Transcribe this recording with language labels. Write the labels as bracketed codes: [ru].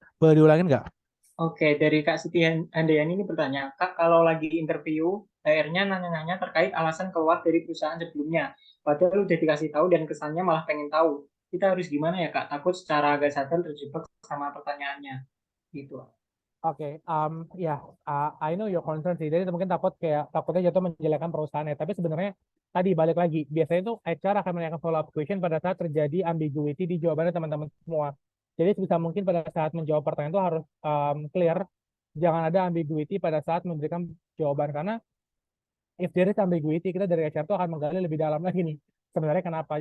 [id] Boleh diulangin nggak? Oke, dari Kak Siti Handayani ini bertanya, Kak, kalau lagi interview, HR-nya nanya-nanya terkait alasan keluar dari perusahaan sebelumnya, padahal udah dikasih tahu dan kesannya malah pengen tahu. Kita harus gimana ya, Kak? Takut secara nggak sadar terjebak sama pertanyaannya. Gitu. [en] Oke, ya, I know your concern sih. [id] Jadi mungkin takutnya jatuh menjelekkan perusahaannya. Tapi sebenarnya tadi balik lagi, biasanya itu HR akan menanyakan [en] follow up question [id] pada saat terjadi ambiguity di jawabannya teman-teman semua. Jadi sebisa mungkin pada saat menjawab pertanyaan itu harus clear, jangan ada ambiguity pada saat memberikan jawaban karena [en] if there is ambiguity [id] kita dari HR itu akan menggali lebih dalam lagi nih. Sebenarnya kenapa?